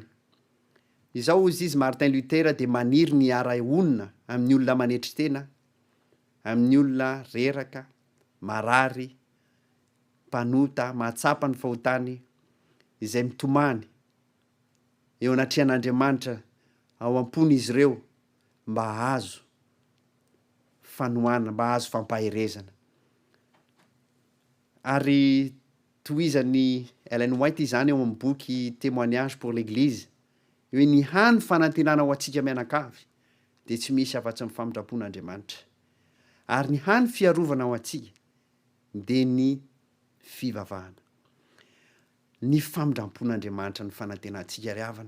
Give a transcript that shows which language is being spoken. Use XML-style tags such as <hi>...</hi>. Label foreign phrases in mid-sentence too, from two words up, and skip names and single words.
<mg>Izao izy Martin Luther de maniry ny ara-onina amin'ny olona manetry tena, amin'ny olona reraka, marary, mpanota, mahatsapa ny fahotany izay mitomany eo anatrehan'Andriamanitra ao am-pony izy ireo mba hazo fanohana, mba hazo fampaherezana. Ary tohizany Ellen White izany eo amin'ny boky Témoignage pour l'Église hoe ny hany fanantenana ho antsika mianakavy de tsy misy afa-tsy amin'ny famindram-pon'Andriamanitra. Ary ny hany fiarovana ho antsika de ny fivavahana. Ny famindram-pon'Andriamanitra ny fanantenantsika ry havana.</mg>